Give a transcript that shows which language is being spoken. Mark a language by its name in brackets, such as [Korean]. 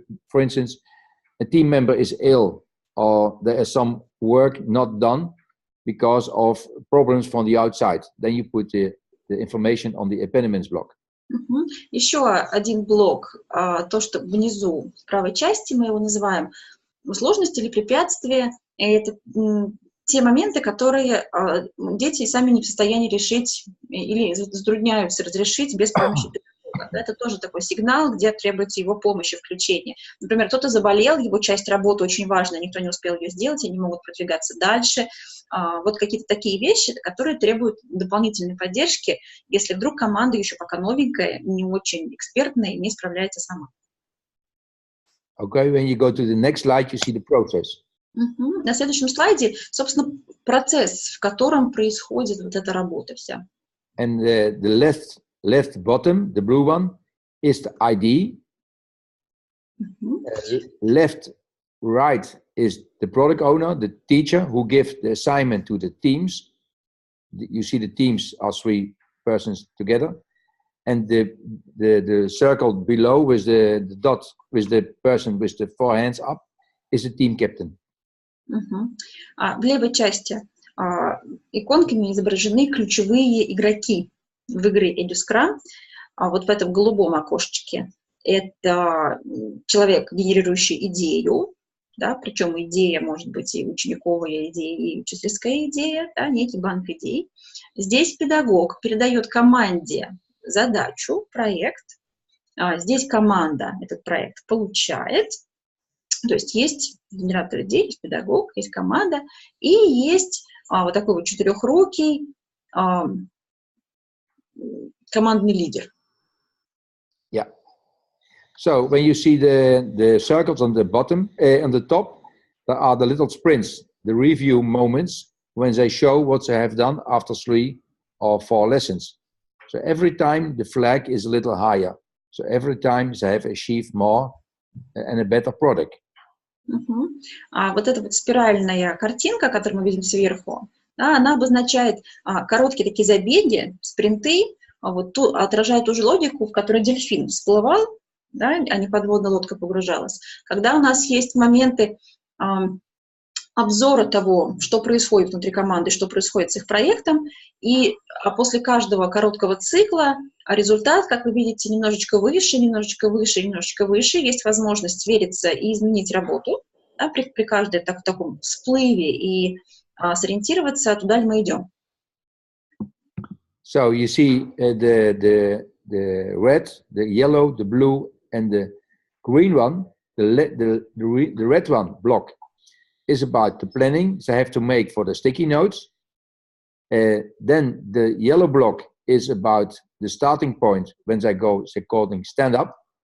[English] For instance, a team member is ill, or there is some work not done because of problems from the outside. Then you put the information on the impediments block. [Russian] Еще один блок, то, что внизу, в правой части мы его называем сложности или препятствия. Это те моменты, которые дети сами не в состоянии решить или затрудняются разрешить без помощи педагога. Это тоже такой сигнал, где требуется его помощи, включения. Например, кто-то заболел, его часть работы очень важная, никто не успел ее сделать, они могут продвигаться дальше. Вот какие-то такие вещи, которые требуют дополнительной поддержки, если вдруг команда еще пока новенькая, не очень экспертная, не справляется сама. [English] Okay, when you go to the next slide, you see the process. [Russian] На следующем слайде, собственно, процесс, в котором происходит вот эта работа вся. [English] And the left bottom, the blue one, is the ID. Left, right is the product owner, the teacher who gives the assignment to the teams. You see the teams are 3 persons together. And the circle below with the dot, with the person with the 4 hands up, is the team captain. [Russian] В левой части иконками изображены ключевые игроки в игре edscrum. Вот в этом голубом окошечке это человек, генерирующий идею, да, причем идея может быть и учениковая идея, и учительская идея, да, некий банк идей. Здесь педагог передает команде задачу, проект. Здесь команда этот проект получает. То есть есть генератор идей, есть педагог, есть команда, и есть вот такой вот четырехрукий командный лидер. [English] Yeah. So when you see the circles on the bottom, on the top, there are the little sprints, the review moments when they show what they have done after 3 or 4 lessons. So every time the flag is a little higher. So every time they have achieved more and a better product. [Russian] Вот эта вот спиральная картинка, которую мы видим сверху, да, она обозначает короткие такие забеги, спринты, вот отражает ту же логику, в которой дельфин всплывал, да, а не подводная лодка погружалась. Когда у нас есть моменты обзора того, что происходит внутри команды, что происходит с их проектом, и после каждого короткого цикла результат, как вы видите, немножечко выше, немножечко выше, немножечко выше. Есть возможность свериться и изменить работу, да, при каждой таком всплыве и сориентироваться, туда ли мы идем. [English] So you see the red, the yellow, the blue, and the green one. The red one block is about the planning they have to make for the sticky notes. Then the yellow block is about the starting point when they go, they're calling stand up.